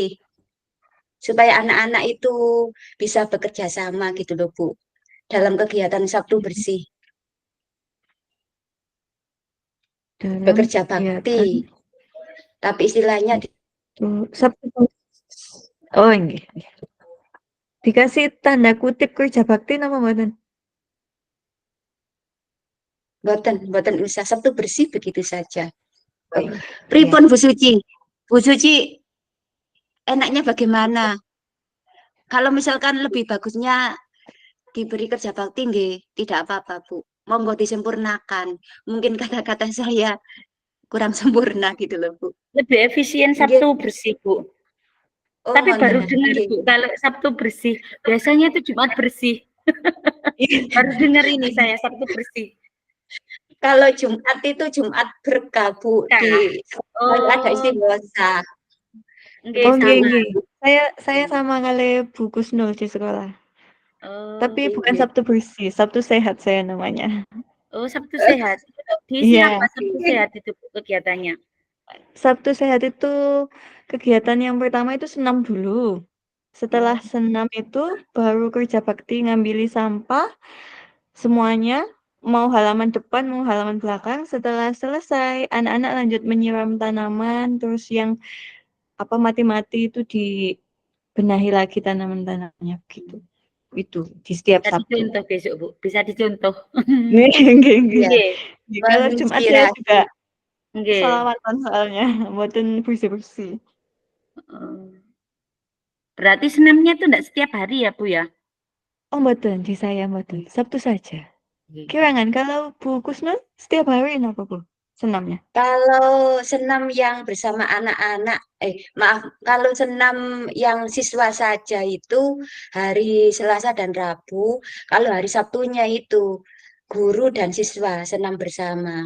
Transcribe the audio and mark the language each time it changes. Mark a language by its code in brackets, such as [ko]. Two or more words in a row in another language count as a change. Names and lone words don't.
[id] Supaya anak-anak itu bisa bekerja sama gitu loh, Bu. Dalam kegiatan Sabtu Bersih. Dalam Bekerja bakti. kegiatan Tapi istilahnya Sabtu. Oh, nggih. Dikasih tanda kutip kerja bakti [jv] napa mboten? [id] boten usah Sabtu Bersih begitu saja. Pripun Bu Suci? Bu Suci enaknya bagaimana? Kalau misalkan lebih bagusnya diberi kerja bakti, nggih, tidak apa-apa, Bu. Monggo disempurnakan. Mungkin kata-kata saya kurang sempurna gitu loh, Bu. Lebih efisien Nggih. Sabtu bersih, Bu. Oh, Tapi baru ngoten. dengar, Nggih. Bu, kalau Sabtu bersih. Biasanya itu Jumat bersih. Baru dengar ini saya, Sabtu bersih. Kalau Jumat itu Jumat berkah, Bu. Di ada Oh, istighosah. nggih Oh, nggih, sama. nggih. Saya sama kali Bu Kusnul di sekolah. Oh, Tapi bukan Nggih. Sabtu bersih, Sabtu sehat saya namanya. oh Sabtu sehat. Diisi Iya, apa Sabtu sehat itu Bu, kegiatannya? Sabtu sehat itu kegiatan yang pertama itu senam dulu. Setelah senam itu baru kerja bakti ngambili sampah semuanya, mau halaman depan, mau halaman belakang. Setelah selesai, anak-anak lanjut menyiram tanaman, terus yang apa mati-mati itu dibenahi lagi tanaman-tanamannya gitu. Itu di setiap Bisa Sabtu. dicontoh besok, Bu. Bisa dicontoh. [jv] Nggih, nggih, nggih. [id] Iya, Nggih, Kalau Jumat saya menginspirasi. juga nggih. sholawatan soalnya, mboten bersih-bersih. Oh. Berarti senamnya itu enggak setiap hari ya, Bu ya? Oh, mboten, di saya mboten, Sabtu saja. Nggih. Kirangan kalau Bu Kusnul setiap hari apa, Bu, senamnya? Kalau senam yang bersama anak-anak, maaf, kalau senam yang siswa saja itu hari Selasa dan Rabu, kalau hari Sabtunya itu guru dan siswa senam bersama.